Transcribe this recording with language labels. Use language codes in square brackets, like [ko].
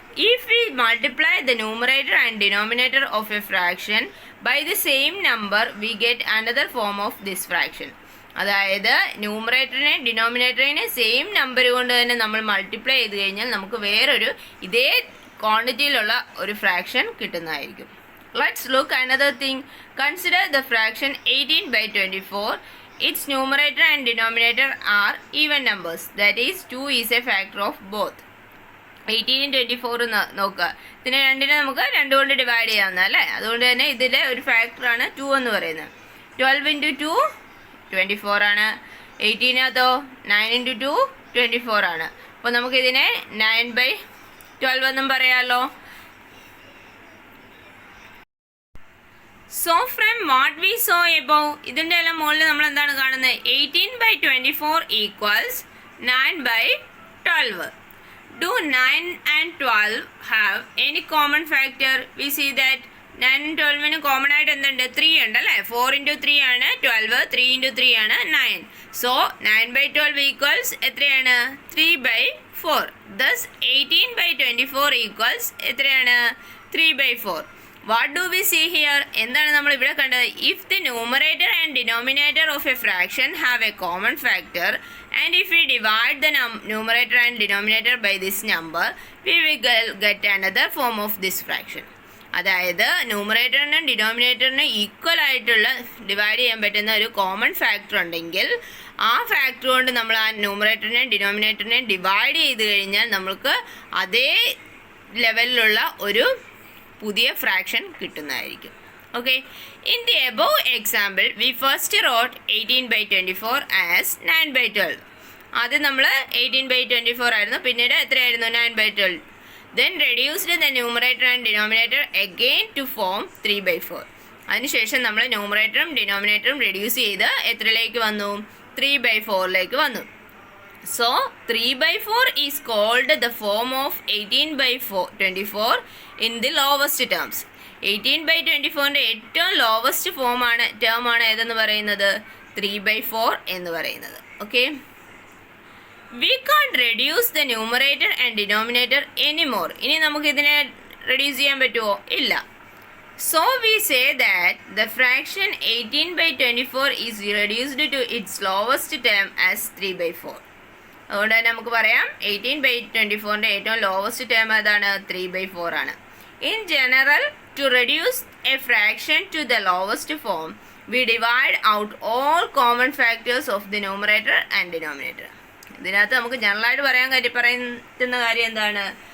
[en] If we multiply the numerator and denominator of a fraction by the same number we get another form of this fraction. [ml] അതായത് ന്യൂമറേറ്ററിനെ ഡിനോമിനേറ്ററിനെ same number കൊണ്ട് തന്നെ നമ്മൾ multiply ചെയ്ത് കഴിഞ്ഞാൽ നമുക്ക് വേറൊരു ഇതേ ക്വാണ്ടിറ്റിയിലുള്ള ഒരു ഫ്രാക്ഷൻ കിട്ടുന്നതായിരിക്കും. [en] Let's look another thing. Consider the fraction 18/24. Its numerator and denominator are even numbers. That is, 2 is a factor of both. [ml] 18 24 നോക്കുക. ഇതിനെ 2നെ നമുക്ക് 2 കൊണ്ട് ഡിവൈഡ് ചെയ്യാവുന്ന അല്ലേ? അതുകൊണ്ട് തന്നെ ഇതിലെ ഒരു ഫാക്ടറാണ് 2 എന്ന് പറയുന്നത്. 12 × 2 24 ആണ്. 18അതോ 9 × 2 24 ആണ്. അപ്പോൾ നമുക്കിതിനെ 9/12 എന്നും പറയാമല്ലോ. [en] so from what we saw above, [ml] ഇതിൻ്റെ എല്ലാം മുകളിൽ നമ്മൾ എന്താണ് കാണുന്നത്? [en] 18/24 equals 9/12. 12. Do 9 and 12 have any common factor? We see that 9 and 12 common [ml] ആയിട്ട് എന്തുണ്ട്? 3 ഉണ്ട് അല്ലേ? 4 into 3 ആണ് 12, 3 into 3 ആണ് 9. [en] So 9 by 12 equals [ml] എത്രയാണ്? [en] 3 by 4. Thus 18 by 24 equals [ml] എത്രയാണ്? [en] 3 by 4. What do we see here? [ml] എന്താണ് നമ്മൾ ഇവിടെ കണ്ടത്? [en] If the numerator and denominator of a fraction have a common factor and if we divide the numerator and denominator by this number, we will get another form of this fraction. [ml] അതായത് ന്യൂമറേറ്ററിനും ഡിനോമിനേറ്ററിനും equal ആയിട്ടുള്ള divide ചെയ്യാൻ പറ്റുന്ന ഒരു common factor ഉണ്ടെങ്കിൽ ആ factor കൊണ്ട് നമ്മൾ ആ ന്യൂമറേറ്ററിനെയും ഡിനോമിനേറ്ററിനെയും ഡിവൈഡ് ചെയ്ത് കഴിഞ്ഞാൽ നമുക്ക് അതേ ലെവലിലുള്ള ഒരു പുതിയ ഫ്രാക്ഷൻ കിട്ടുന്നതായിരിക്കും. [en] Okay, in the above example we first wrote 18 by 24 as 9 by 12. [ml] ആദ്യം നമ്മൾ 18 by 24 ആയിരുന്നു, പിന്നീട് എത്രയായിരുന്നു? [en] 9 by 12. Then reduced the numerator and denominator again to form 3 by 4. [ml] അതിനുശേഷം നമ്മൾ ന്യൂമറേറ്ററും ഡിനോമിനേറ്ററും റെഡ്യൂസ് ചെയ്ത് എത്രയിലേക്ക് വന്നു? 3 by 4ലേക്ക് വന്നു. [en] So 3 by 4 is called the form of 18 by 24 in the lowest terms. [ml] 18 by 24ന്റെ ഏറ്റവും ലോവസ്റ്റ് ടേം ആണ് ഏതെന്ന് പറയുന്നത്? 3 by 4 എന്ന് പറയുന്നത്. [en] Okay, we can't reduce the numerator and denominator anymore. [ml] ഇനി നമുക്ക് ഇതിനെ റെഡ്യൂസ് ചെയ്യാൻ പറ്റുമോ? ഇല്ല. [en] So we say that the fraction 18 by 24 is reduced to its lowest term as 3 by 4. [ml] അതുകൊണ്ട് തന്നെ നമുക്ക് പറയാം 18 by 24ന്റെ ഏറ്റവും ലോവസ്റ്റ് ടേം ഏതാണ്? 3 by 4 ആണ്. [en] In general, to reduce a fraction to the lowest form, we divide out all common factors of the numerator and denominator. [ml] ഇതിനകത്ത് നമുക്ക് ജനറലായിട്ട് പറയുന്ന കാര്യം എന്താണ്?